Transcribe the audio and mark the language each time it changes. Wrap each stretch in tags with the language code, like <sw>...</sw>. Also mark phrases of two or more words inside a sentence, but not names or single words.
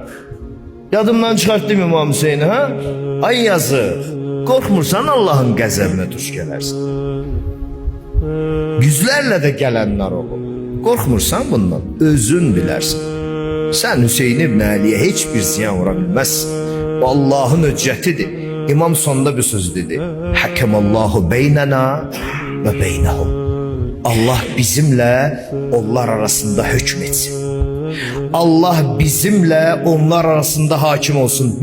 <az>Yadımdan çıxartdım İmam Hüseyin'i ha? Ay yazıq. Qorxmursan Allah'ın qəzəbinə tuş gələrsən. Yüzlərlə də gələnlər olur. Qorxmursan bundan, özün bilərsən. Sən Hüseyin ibn Əliyə heç bir ziyan vura bilməzsin. Allah'ın hüccətidir. İmam sonunda bir söz dedi.</az> <ar>حكم الله بيننا وبينهم.</ar> <tr>Allah bizimle onlar arasında hükmetsin. Allah bizimle onlar arasında hakim olsun.</tr>